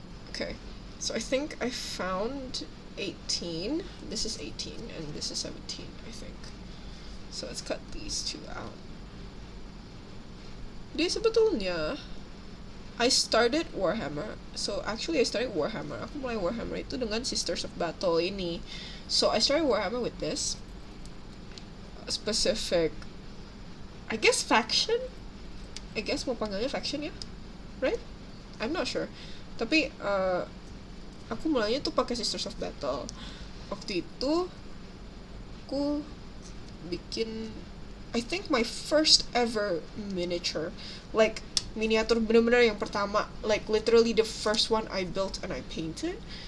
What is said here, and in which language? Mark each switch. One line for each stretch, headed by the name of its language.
English: Okay, so I think I found 18. This is 18 and this is 17, I think. So let's cut these two out.
Indonesian: Jadi sebetulnya
English: I started Warhammer. So actually I started Warhammer.
Indonesian: Aku mulai Warhammer itu dengan Sisters of Battle ini.
English: So I started Warhammer with this specific, I guess, faction. I guess
Indonesian: mau panggilnya
English: faction ya, right? I'm not sure.
Indonesian: Tapi aku mulainya tuh pakai Sisters of Battle. Waktu itu aku bikin,
English: I think my first ever miniature, like
Indonesian: miniatur bener-bener yang pertama,
English: like literally the first one I built and I painted.